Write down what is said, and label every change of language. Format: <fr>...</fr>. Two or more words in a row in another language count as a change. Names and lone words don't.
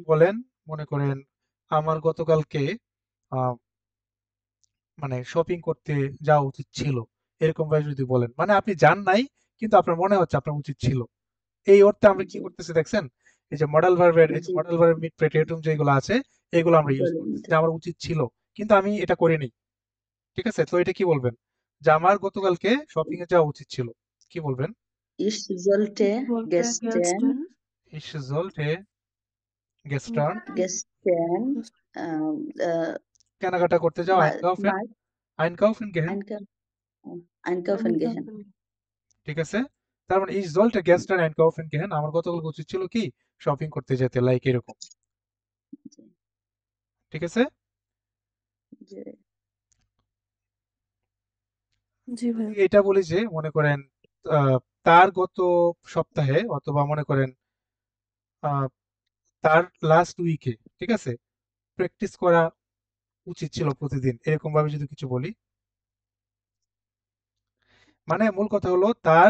<bn>যদি বলেন, মনে করেন আমার গতকালকে আহ, মানে শপিং করতে যাওয়া উচিত ছিল, এরকম ভাবে যদি বলেন, মানে আপনি যান নাই কিন্তু আপনার মনে হচ্ছে আপনার উচিত ছিল, এই অর্থে আমরা কি জি করতেছি দেখছেন, এই যে</bn> <en>modal verb,</en> <bn>এই যে জি</bn> <en>modal verb</en> <bn>মিড প্রেটেরিটুম যেগুলো আছে এগুলো আমরা ইউজ বলেন করতেছি তো। যে আমার উচিত ছিল কিন্তু আমি এটা করিনি, ঠিক আছে, তো এটা কি বলবেন, যে আমার গতকালকে শপিং এ যাওয়া উচিত ছিল, কি বলবেন?</bn> <de>Ich sollte Ich wollte gestern gestern. Ich sollte gestern gestern Das</de> <bn>কেনাকাটা করতে যাও,</bn> <de>einkaufen mal einkaufen gehen, einkaufen gehen einkaufen.</de> <bn>ঠিক আছে, তার মানে</bn> <de>ich sollte gestern einkaufen gehen,</de> <bn>আমার গতকালকে উচিত ছিল কি শপিং করতে যেতে, লাইক এরকম, জি ঠিক আছে। জি জি ভাইয়া। এটা বলি যে মনে করেন আহ, তার গত সপ্তাহে অথবা মনে করেন আহ, তার</bn> <en>last week,</en> <bn>ঠিক আছে, প্র্যাকটিস করা উচিত ছিল প্রতিদিন, এরকম ভাবে যদি কিছু বলি, মানে মূল কথা হলো তার</bn>